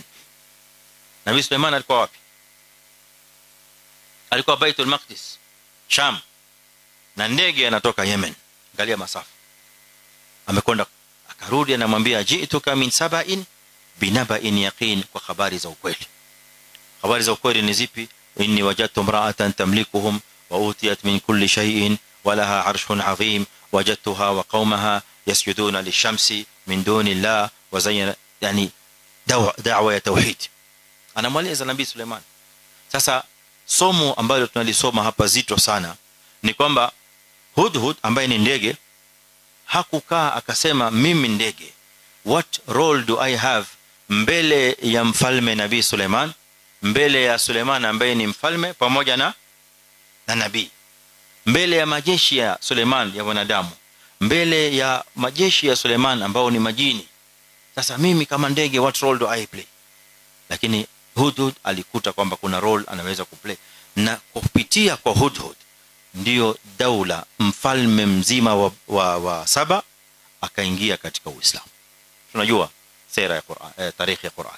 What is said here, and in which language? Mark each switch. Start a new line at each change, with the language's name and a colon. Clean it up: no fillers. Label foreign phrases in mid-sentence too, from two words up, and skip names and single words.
Swahili: Nabii Suleiman alikuwa wapi? Alikuwa Baitul Maqdis, Sham. Na ndege anatoka Yemen. Angalia masafa. Amekwenda akarudi, anamwambia
Arabic: جئتك من سبإ بنبإ يقين,
Swahili: kwa habari za ukweli. Habari za ukweli ni zipi?
Arabic: إني وجدت امرأة تملكهم وأوتيت من كل شيء ولها عرش عظيم وجدتها وقومها يسجدون للشمس من دون الله وزين,
Swahili: yani da'wa ya tauhid. Anamweleza Nabii Suleiman. Sasa somo ambalo tunalisoma hapa zito sana ni kwamba hudhud ambaye ni ndege hakukaa akasema mimi ndege,
English: what role do I have
Swahili: mbele ya mfalme Nabii Suleiman, mbele ya Suleiman ambaye ni mfalme pamoja na nabii, mbele ya majeshi ya Suleiman ya wanadamu, mbele ya majeshi ya Suleiman ambao ni majini. Sasa mimi kama ndege,
English: what role do I play?
Swahili: Lakini hudhud alikuta kwamba kuna role anaweza kuplay, na kupitia kwa hudhud ndio daula, mfalme mzima wa Saba akaingia katika Uislamu. Tunajua sera ya Qur'an, tarikhi ya Qur'an.